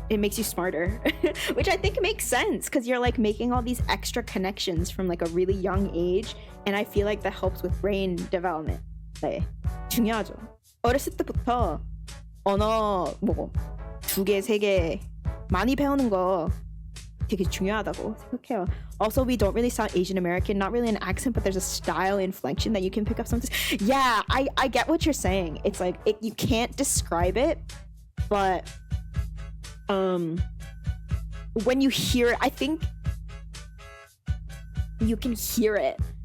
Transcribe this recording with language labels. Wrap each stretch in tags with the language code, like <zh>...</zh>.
<en>It makes you smarter, which I think makes sense because you're like making all these extra connections from like a really young age, and I feel like that helps with brain development.</en> <ko>네, 중요하죠. 어렸을 때부터 언어 뭐 2개, 3개 많이 배우는 거 되게 중요하다고 생각해요.</ko> <en>Also, we don't really sound Asian American, not really an accent, but there's a style inflection that you can pick up sometimes. Yeah, I get what you're saying. It's like you can't describe it, but when you hear it, I think you can hear it.</en>